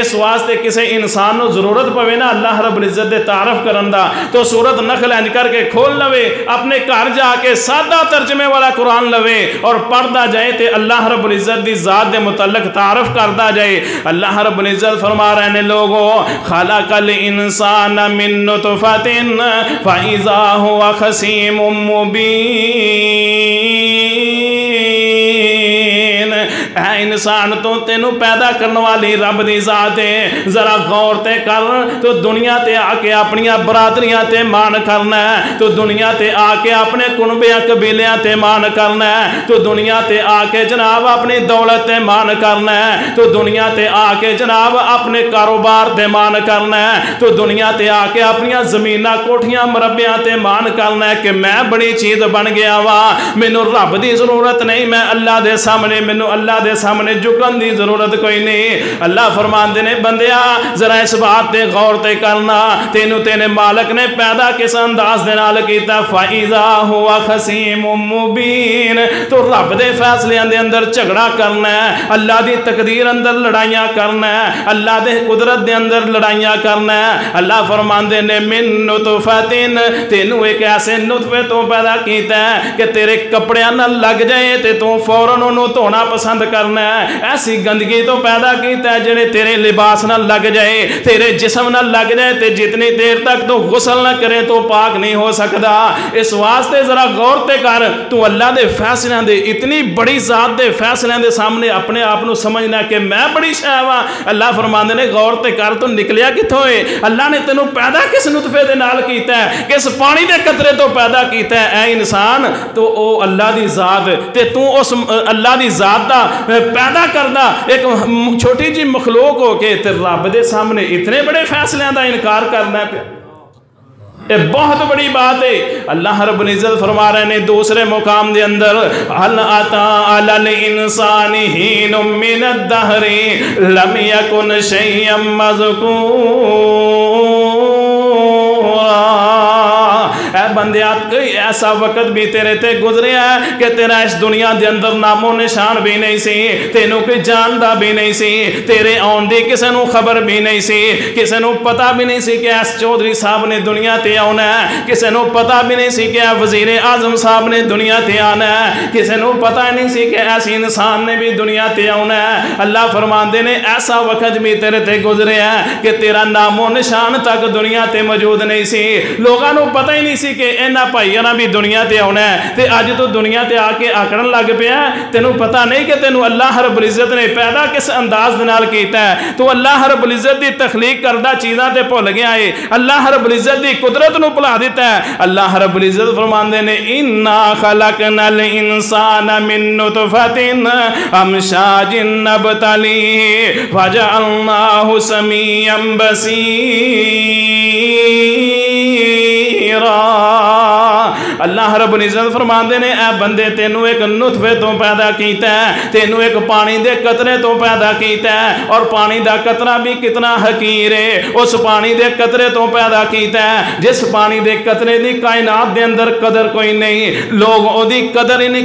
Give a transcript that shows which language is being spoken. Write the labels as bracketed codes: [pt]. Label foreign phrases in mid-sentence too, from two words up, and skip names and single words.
[pa] اس واسطے کسی انسان نو ضرورت پوے نا اللہ رب العزت دے تعارف کرن دا تو سورۃ نحل انج کر کے کھول لوے، اپنے گھر جا کے سادہ ترجمے والا قرآن لوے اور پڑھدا جائے تے اللہ رب العزت دی ذات دے متعلق تعارف کردا جائے۔ [ur] اللہ رب العزت فرما رہے ہیں لوگوں [ar] خلق الانسان من نطفۃ فاذا هو خصیم مبین۔ [pa] اے انسان تو تینوں پیدا کرنے والی رب دی ذات ہے، ذرا غور تے کر تو دنیا تے آ کے اپنی برادریاں تے مان کرنا ہے، تو دنیا تے آ کے اپنے کنبیاں قبیلیاں تے مان کرنا ہے، تو دنیا تے آ کے جناب اپنی دولت تے مان کرنا ہے، تو دنیا تے آ کے جناب اپنے کاروبار تے مان کرنا ہے، تو دنیا تے آ کے اپنی زمیناں کوٹھیاں مربیاں تے مان کرنا ہے کہ میں بڑی چیز بن گیا وا، مینوں رب دی ضرورت نہیں، میں اللہ دے سامنے مینوں اللہ دے سامنے جھکن دی ضرورت کوئی نہیں۔ اللہ فرماندے نے بندیا ذرا اس بات تے غور تے کرنا، تینوں تیرے مالک نے پیدا کس انداز دے نال کیتا، [ar] فَإِذَا هُوَ خَصِيمٌ مُبِينٌ، [pa] تو رب دے فیصلے دے اندر جھگڑا کرنا ہے، اللہ دی تقدیر اندر لڑائیاں کرنا ہے، اللہ دے قدرت دے اندر لڑائیاں کرنا ہے۔ اللہ فرماندے نے [ar] من نطفتن، [pa] تینوں ایک ایسے نطفے تو پیدا کیتا ہے کہ تیرے کپڑیاں نہ لگ جائے تے تو فوراً انہوں دھونا پسند کرنا ہے، ایسی گندگی تو پیدا کیتا ہے جنہیں تیرے لباس نہ لگ جائے، تیرے جسم نہ لگ جائے تے جتنی دیر تک تو غسل نہ کرے تو پاک نہیں ہو سکتا۔ اس واسطے ذرا غور تے کر، تو اللہ دے فیصلے دے اتنی بڑی ذات دے فیصلے دے سامنے اپنے آپ کو سمجھنا کہ میں بڑی شے وا۔ اللہ فرماندے نے غور تے کر تو نکلیا کتھوں ہے، اللہ نے تینوں پیدا کس نطفے دے نال کیتا ہے، کس پانی دے قطرے تو پیدا کیتا ہے اے انسان، تو او اللہ دی ذات تے تو اس اللہ دی ذات دا پیدا کردا ایک چھوٹی جی مخلوق ہو کے تے رب دے سامنے اتنے بڑے فیصلے دا انکار کرنا پیا، [ur] یہ بہت بڑی بات ہے۔ [pa] اللہ رب العزت فرما رہے ہیں دوسرے مقام دے اندر، [ar] هل اتى على الانسان حين من الدهر لم يكن شيئا مذكورا، [pa] اے بندیات کوئی ایسا وقت بھی تیرے تے گزریا ہے کہ تیرا اس دنیا دے اندر نام و نشان بھی نہیں سی، تینوں کوئی جاندا بھی نہیں سی، تیرے آن دی کسے نو خبر بھی نہیں سی، کسے نو پتہ بھی نہیں سی کہ ایس چودھری صاحب نے دنیا تے آنا ہے، کسے نو پتہ بھی نہیں سی کہ وزیر اعظم صاحب نے دنیا تے آنا ہے، کسے نو پتہ نہیں سی کہ ایسی انسان نے بھی دنیا تے آنا ہے۔ اللہ فرماندے نے ایسا وقت بھی تیرے تے گزریا ہے کہ تیرا نام و نشان تک دنیا تے موجود نہیں سی، لوگاں نو پتہ ہی نہیں سی کہ اینا بھائیاں بھی دنیا تے آنا ہے، تے اج تو دنیا تے آ کے آکڑن لگ پیا، تینوں پتہ نہیں کہ تینوں اللہ رب العزت نے پیدا کس انداز دے نال کیتا ہے، تو اللہ رب العزت دی تخلیق کردہ چیزاں تے بھول گیا ہے، اللہ رب العزت دی قدرت نو بھلا دیتا ہے۔ اللہ رب العزت فرماندے نے [ar] انا خلقنا الانسان من نطفۃ امشاج نبتلیہ فجعلناہ سمیعا بصیرا۔ [pa] اللہ رب العزت فرماندے نے اے بندے تینوں ایک نطفے تو پیدا کیتا ہے، تینوں ایک پانی دے قطرے تو پیدا کیتا ہے، اور پانی دا قطرہ بھی کتنا حقیر ہے، اس پانی دے قطرے تو پیدا کیتا ہے جس پانی دے قطرے دی کائنات دے اندر قدر کوئی نہیں، لوگ او دی قدر ہی نہیں